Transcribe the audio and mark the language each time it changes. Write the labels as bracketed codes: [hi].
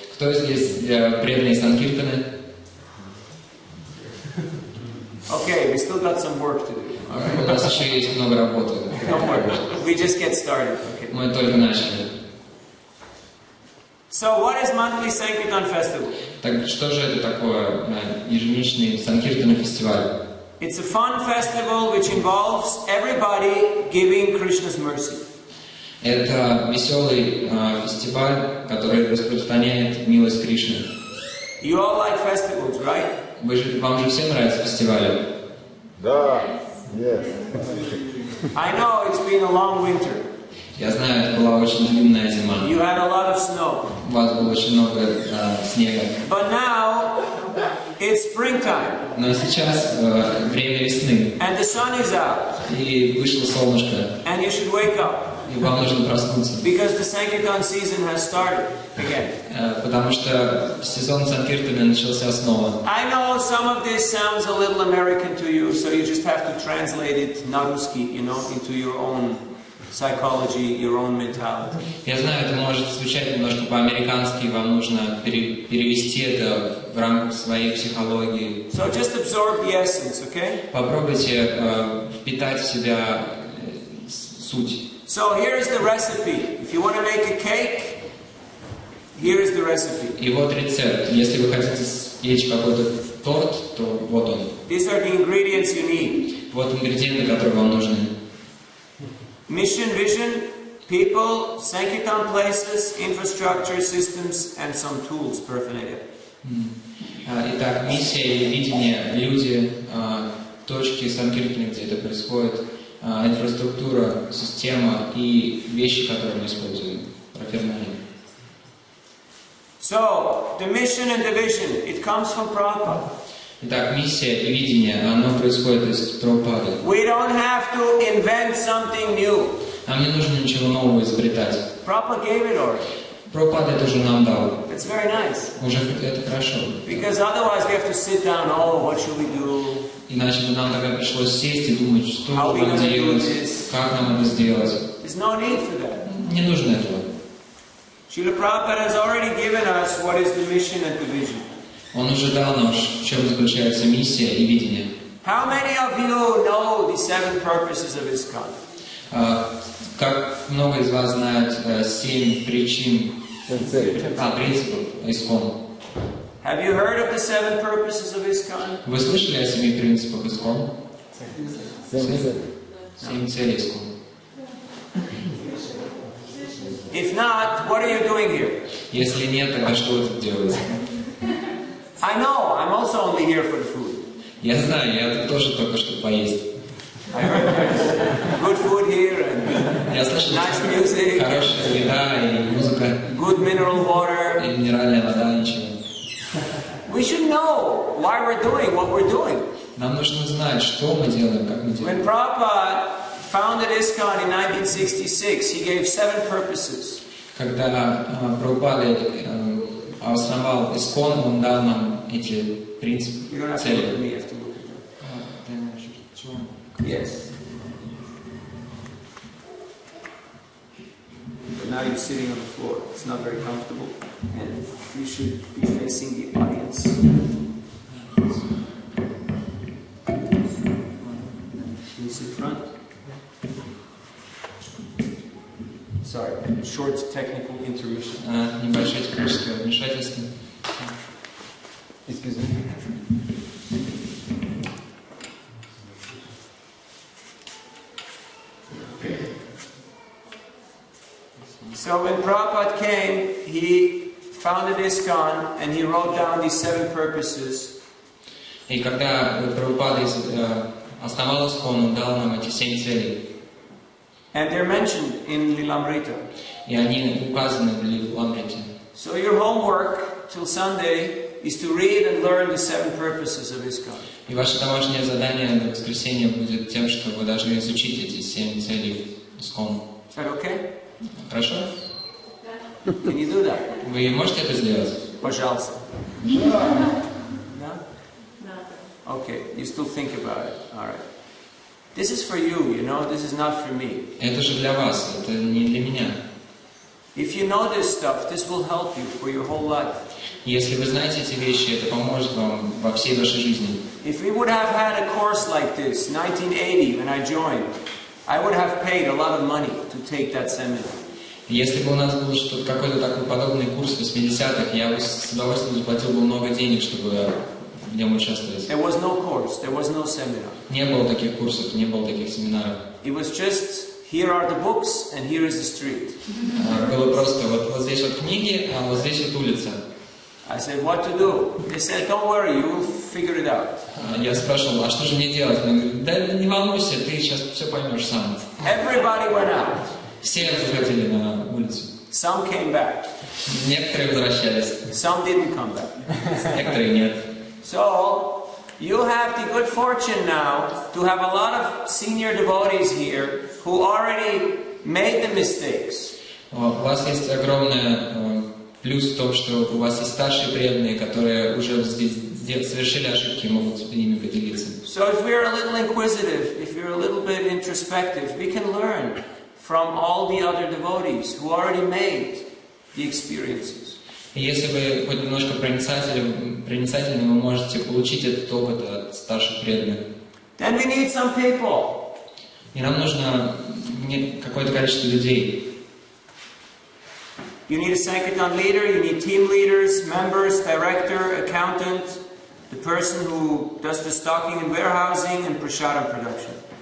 [ru] Кто здесь преданные санкиртаны? [en] Okay, we still got some work to do. [ru] У нас еще есть много работы. [en] Don't worry, we just get started. Okay. [ru] Мы только начали. [en] So what is monthly Sankirtan festival? [ru] Так что же это такое ежемесячный санкиртан фестиваль? [en] It's a fun festival which involves everybody giving Krishna's mercy. [ru] Это веселый фестиваль, который распространяет милость Кришны. [en] You all like festivals, right? [ru] Вам же всем нравятся фестивали? Да. [en] Yes. I know it's been a long winter. [ru] Я знаю, это была очень длинная зима. [en] You had a lot of snow. [ru] У вас было очень много снега. [en] But now it's springtime. [ru] Но сейчас время весны. [en] And the sun is out. [ru] И вышло солнышко. [en] And you should wake up. [ru] И вам нужно проснуться. [en] Because the Sankirtan season has started again. [ru] Потому что сезон санкиртана начался снова. [en] I know some of this sounds a little American to you, so you just have to translate it [ru] на русский, [en] into your own psychology, your own mentality. [ru] Я знаю, это может звучать немножко по-американски, вам нужно перевести это в рамках своей психологии. [en] So just absorb the essence, okay? [ru] Попробуйте впитать в себя суть. [en] So here is the recipe. If you want to make a cake, here is the recipe. [ru] И вот рецепт. Если вы хотите испечь какой-то торт, то вот он. [en] These are the ingredients you need. [ru] Вот ингредиенты, которые вам нужны. [en] Mission, vision, people, Sankirtan places, infrastructure, systems, and some tools, paraphernalia. [ru] Итак, миссия и видение, люди, точки санкиртаны, где это происходит, инфраструктура, система и вещи, которые мы используем. Парферналия. [en] So, the mission and the vision, it comes from Prabhupada. [ru] Итак, миссия и видение, оно происходит из Прабхупады. [en] We don't have to invent something new. [ru] Нам не нужно ничего нового изобретать. [en] Prabhupada gave it already. [ru] Прабхупада это уже нам дал. [en] That's very nice. [ru] Уже это хорошо. [en] Because otherwise we have to sit down, oh, what should we do? [ru] Iначе бы нам тогда пришлось сесть и думать, что [en] How we [ru] нам [en] gonna do [ru] делать, [en] this? [ru] как нам это сделать. [en] There's no need for that. [ru] Не нужно этого. [en] Srila Prabhupada has already given us what is the mission and the vision. [ru] Он уже дал нам, в чем заключается миссия и видение. [en] How many of you know the 7 purposes of ISKCON? [ru] Как много из вас знают 7 причин, принципов ИСККОН? [en] Have you heard of the 7 purposes of ISKCON? [ru] Вы слышали о 7 принципах ИСККОН? 7 целей ИСККОН. [en] If not, what are you doing here? [ru] Если нет, тогда что вы тут делаете? [en] I know, I'm also only here for the food. [ru] Я знаю, я тут тоже только что поесть. [en] I heard there's good food here and [ru] Я слышал, [en] nice music, [ru] хорошая еда и музыка, [en] good mineral water. [ru] и минеральная вода, ничего. [en] We should know why we're doing what we're doing. [ru] Нам нужно знать, что мы делаем, как мы делаем. [en] When Prabhupada founded ISKCON in 1966, he gave 7 purposes. [ru] Когда Прабхупада основал ИСККОН, он дал нам эти принципы, [en] You don't have to look at [ru] цели. [en] me, you have to look at them. Yes. But now you're sitting on the floor. It's not very comfortable, and you should be facing the audience. Can you sit front? Sorry, short technical intermission. [ru] Небольшое техническое вмешательство. [en] Excuse me. So when Prabhupada came, he founded ISKCON and he wrote down these 7 purposes. [ru] И когда Прабхупада основал ИСККОН, он дал нам эти 7 целей. [en] And they're mentioned in Lilamrita. [ru] И они указаны в Лиламрите. [en] So your homework till Sunday is to read and learn the 7 purposes of ISKCON. [ru] И ваше домашнее задание на воскресенье будет тем, что вы должны изучить эти 7 целей ИСККОН. [en] Is that okay? [ru] Хорошо? [en] Can you do that? [ru] Вы можете это сделать? Пожалуйста. [en] No? Okay, you still think about it. All right. This is for you, you know, this is not for me. [ru] Это же для вас, это не для меня. [en] If you know this stuff, this will help you for your whole life. [ru] Если вы знаете эти вещи, это поможет вам во всей вашей жизни. [en] If we would have had a course like this, 1980, when I joined, I would have paid a lot of money to take that seminar. [ru] Если бы у нас был что-то какой-то такой подобный курс в 80-х, я бы с удовольствием заплатил бы много денег, чтобы в нем участвовать. [en] There was no course, there was no seminar. [ru] Не было таких курсов, не было таких семинаров. [en] It was just, here are the books and here is the street. [ru] Было просто вот здесь вот книги, а вот здесь вот улица. [en] I said, what to do? They said, don't worry, you will figure it out. [ru] Я спрашивал, а что же мне делать? Они говорят, да не волнуйся, ты сейчас все поймешь сам. [en] Everybody went out. [ru] Все выходили на улицу. [en] Some came back. [ru] Некоторые возвращались, [en] Some didn't come back. [ru] некоторые нет. [en] So, you have the good fortune now to have a lot of senior devotees here who already made the mistakes. [ru] У вас есть огромный плюс в том, что у вас есть старшие преданные, которые уже здесь совершили ошибки и могут ими поделиться. [en] So if we're a little inquisitive, if you're a little bit introspective, we can learn from all the other devotees who already made the experiences. [ru] И если вы хоть немножко проницательны, вы можете получить этот опыт от старших преданных. [en] Then we need some people. [ru] И нам нужно какое-то количество людей. [en] You need a Sankirtan leader, you need team leaders, members, director, accountant, the person who does the stocking and warehousing and prasadam production.